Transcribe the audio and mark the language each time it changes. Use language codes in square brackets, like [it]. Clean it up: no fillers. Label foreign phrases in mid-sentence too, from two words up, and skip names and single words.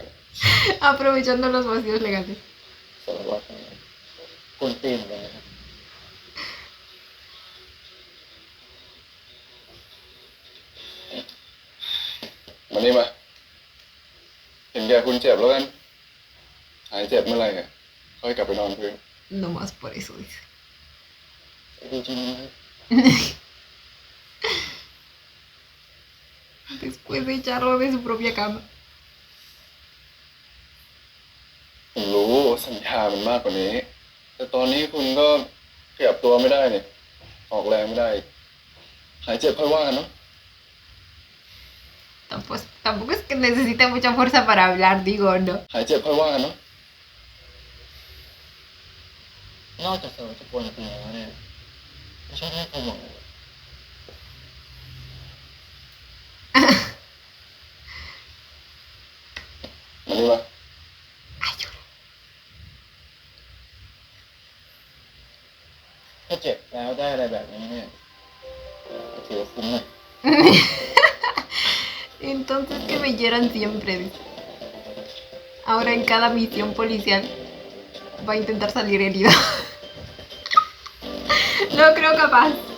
[es] Aprovechando los vacíos legales. [th] สารวัตรกวนตีนเลยนะครับมานี่มาเห็นแกคุณเจ็บแล้วกันหายเจ็บเมื่อไหร่ค่อยกลับไปนอนพื้น [es] No más por eso, dice. [th] ดีจริงไหม [es] Después de echarlo de su propia cama. [th] ผมรู้สัญญามันมากกว่านี้ แต่ตอนนี้คุณก็ขยับตัวไม่ได้เนี่ยออกแรงไม่ได้ หายเจ็บค่อยว่ากันเนาะ [es] Tampoco es que necesite mucha fuerza para hablar, digo, ¿no? [th] หายเจ็บค่อยว่ากันเนาะนอกจากเสริมจะกวนตีนแล้วเนี่ยไม่ชอบให้ผมหวังมานี่มา [es] Ayuda. [th] ถ้าเจ็บแล้วได้อะไรแบบนี้เนี่ยถือว่าคุ้มหน่อย [es] Entonces que me hieran siempre, dice. Ahora en cada misión policial va a intentar salir herido. No creo capaz.